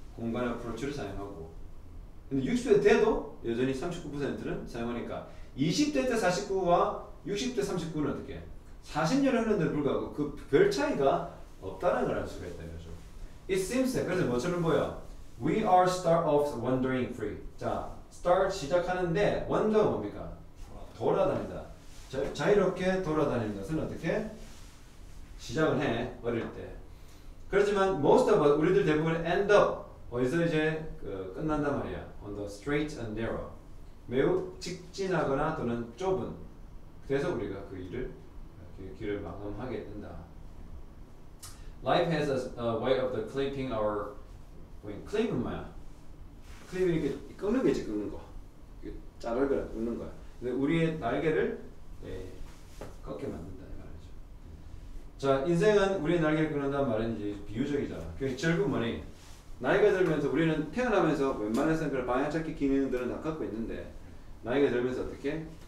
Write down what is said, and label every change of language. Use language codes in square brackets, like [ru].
[ko] 공간 어프로치를 사용하고 근데 60대 때도 여전히 39%는 사용하니까 20대 때 49와 60대 39는 어떻게 해? 40년을 했는데도 불구하고 그 별 차이가 없다는 걸 알 수가 있다는 거죠. [en] It seems that [ko] 그래서 뭐처럼 보여? [en] We are start off wandering free. [ko] 자, start 시작하는데 wander가 뭡니까? 돌아다니다. 자유롭게 돌아다니는 것은 어떻게? 시작을 해 어릴 때. 그렇지만 [en] most of us [ko] 우리들 대부분 [en] end up [ko] 어디서 이제 끝난단 말이야. [en] On the straight and narrow. [ko] 매우 직진하거나 또는 좁은. 그래서 우리가 그 길을 마감하게 된다. [en] Life has a way of the clipping our wing. [ko] 클립은 뭐야? 클립이 이렇게 꺾는 거지, 꺾는 거. 자르거나 꺾는 거야. 근데 우리의 날개를 꺾게 만든다 이 말이죠. 자, 인생은 우리의 날개를 끊는다는 말은 이제 비유적이잖아. 그래서 결국 뭐니? 나이가 들면서 우리는 태어나면서 웬만해서는 그런 방향찾기 기능들은 다 갖고 있는데 나이가 들면서 어떻게?